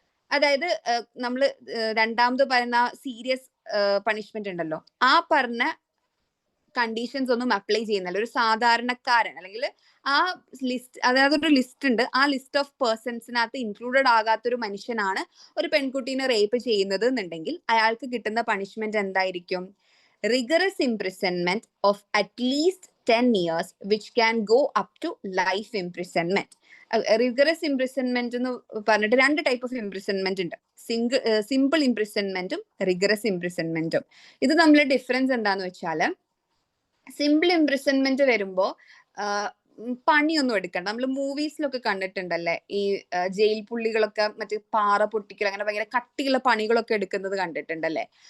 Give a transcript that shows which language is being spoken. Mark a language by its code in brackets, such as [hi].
[ml] അതായത് നമ്മൾ രണ്ടാമത് പറയുന്ന സീരിയസ് പണിഷ്മെന്റ് ഉണ്ടല്ലോ, ആ പറഞ്ഞ കണ്ടീഷൻസ് ഒന്നും അപ്ലൈ ചെയ്യുന്നില്ല. ഒരു സാധാരണക്കാരൻ അല്ലെങ്കിൽ ആ ലിസ്റ്റ്, അതായത് ഒരു ലിസ്റ്റ് ഉണ്ട്, ആ ലിസ്റ്റ് ഓഫ് പേഴ്സൺസിനകത്ത് ഇൻക്ലൂഡഡ് ആകാത്തൊരു മനുഷ്യനാണ് ഒരു പെൺകുട്ടീനെ റേപ്പ് ചെയ്യുന്നത് എന്നുണ്ടെങ്കിൽ അയാൾക്ക് കിട്ടുന്ന പണിഷ്മെന്റ് എന്തായിരിക്കും? [en] Rigorous imprisonment of at least 10 years which can go up to life imprisonment. [ml] Rigorous imprisonment എന്ന് പറഞ്ഞിട്ട് 2 ടൈപ്പ് ഓഫ് ഇംപ്രിസൺമെന്റ് ഉണ്ട്, സിമ്പിൾ ഇംപ്രിസൺമെന്റും റിഗറസ് ഇംപ്രിസൺമെന്റും. ഇത് തമ്മിലുള്ള ഡിഫറൻസ് എന്താന്ന് വെച്ചാൽ, സിമ്പിൾ ഇംപ്രിസൺമെന്റ് വരുമ്പോ പണിയൊന്നും എടുക്കണ്ട. നമ്മൾ മൂവീസിലൊക്കെ കണ്ടിട്ടുണ്ടല്ലേ, ഈ ജയിൽ പുള്ളികളൊക്കെ മറ്റേ പാറ പൊട്ടിക്കൽ അങ്ങനെ ഭയങ്കര കട്ടിയുള്ള പണികളൊക്കെ എടുക്കുന്നത് കണ്ടിട്ടുണ്ടല്ലേ.